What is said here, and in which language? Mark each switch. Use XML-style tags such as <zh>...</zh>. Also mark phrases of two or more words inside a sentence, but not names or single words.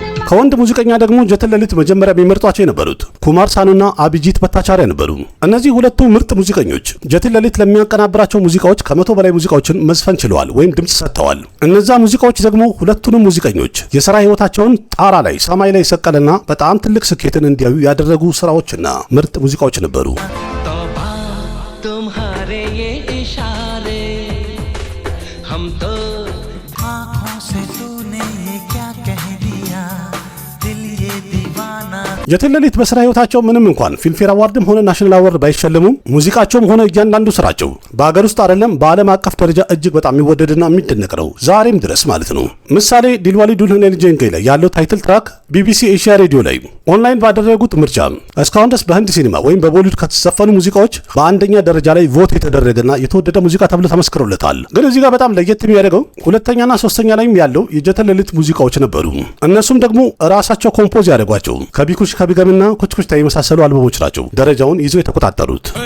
<am>ከወንድ ሙዚቀኛ ደግሞ ጀትን ለሊት መጀመሪያ የሚመርጧቸው የነበሩት ኩማር ሳኑና አቢጂት በታቻሪያ ነበሩ። እነዚህ ሁለቱ ምርጥ ሙዚቀኞች ጀትን ለሊት ለሚያቀናብራቸው ሙዚቃዎች ከ100 በላይ ሙዚቃዎችን መዝፈን ችለዋል ወይም ድምጽ ሰጥተዋል። እነዛ ሙዚቃዎች ደግሞ ሁለቱንም ሙዚቀኞች የሥራ ህይወታቸውን ጣራ ላይ ሰማይ ላይ ሰቀለና በጣም ትልቅ ስኬትን እንዲያዩ ያደረጉ ስራዎችና ምርጥ ሙዚቃዎች ነበሩ።</am> <hi>तुम्हारे ये इशारे हम तो आँखों से तूने ये क्या कह दिया दिल ये दीवाना</hi> <am>ጀትን ለሊት በስራ ህይወታቸው ምንም እንኳን ፊልምፌር አዋርድም ሆነ ናሽናል አዋርድ ባይሸለሙም ሙዚቃቸውም ሆነ እያንዳንዱ ስራቸው በአገር ውስጥ አይደለም በዓለም አቀፍ ደረጃ እጅግ በጣም የሚወደድና የሚደነቅ ነው ዛሬም ድረስ ማለት ነው። ምሳሌ ዲልዋሊ ዱልህኔ ልጄንጌ ላይ ያለው</am> <en>title track</en> <am>ቢቢሲ ኤሽያ ሬዲዮ ላይ ኦንላይን ባደረጉት ምርጫ እስካሁን ድረስ በህንድ ሲኒማ ወይም በቦሊውድ ከተዘፈኑ ሙዚቃዎች በአንደኛ ደረጃ ላይ ቮት የተደረገና የተወደደ ሙዚቃ ተብሎ ተመስክሮለታል። ግን እዚህ ጋር በጣም ለየት የሚያደርገው ሁለተኛና ሶስተኛ ላይም ያለው የጀትን ለሊት ሙዚቃዎች ነበሩ። እነሱም ደግሞ ራሳቸው ኮምፖዝ ያደርጓቸው ከቢኩሽ ከቢገምና ኩችኩችታ የመሳሰሉ አልበሞች ናቸው ደረጃውን ይዘው የተቆጣጠሩት።</am>